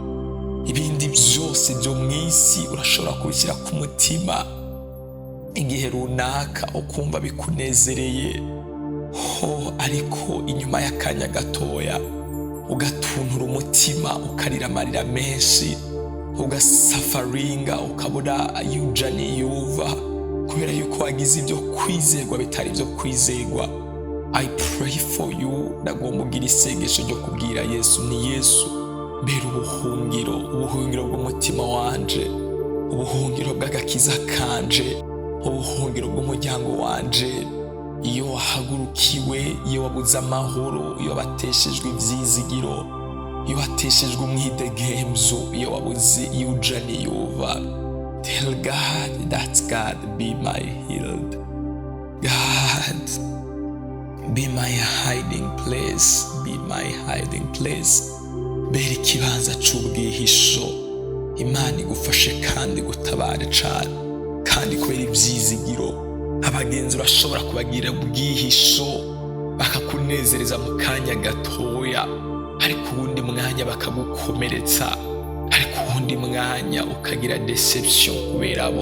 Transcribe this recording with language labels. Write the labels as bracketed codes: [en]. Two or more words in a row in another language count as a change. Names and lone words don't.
[rn] Ibindi vyose vyo mw'isi urashobora kubishyira ku mutima igihe runaka ukumva bikunezereye, ariko inyuma y'akanya gatoya ugatuntura umutima, ukarira amarira menshi, ugasafaringa, ukabura yuja niyuva kubera yuko wagize ivyo kwizerwa bitari vyo kwizerwa. [en] I pray for you. [rn] Ndagomba ugira isengesho ryo kubwira Yesu, ni Yesu mbera ubuhungiro, ubuhungiro bw'umutima wanje, ubuhungiro bw'agakiza kanje, ubuhungiro bw'umuryango wanje. Iyo wahagurukiwe, iyo wabuze amahoro, iyo wateshejwe ivyizigiro, iyo wateshejwe umwidegemvyo, iyo wabuze yuja niyuva, [en] tell God that God be my healed. God, be my hiding place, be my hiding place. [rn] Bera ikibanza c'ubwihisho. Imana igufashe kandi gutabare cane, kandi kubera ivyizigiro. Abagenzi urashobora kubagira ubwihisho bakakunezereza mu kanya gatoya, ariko uwundi mwanya bakagukomeretsa, ariko uwundi mwanya ukagira deception kubera bo.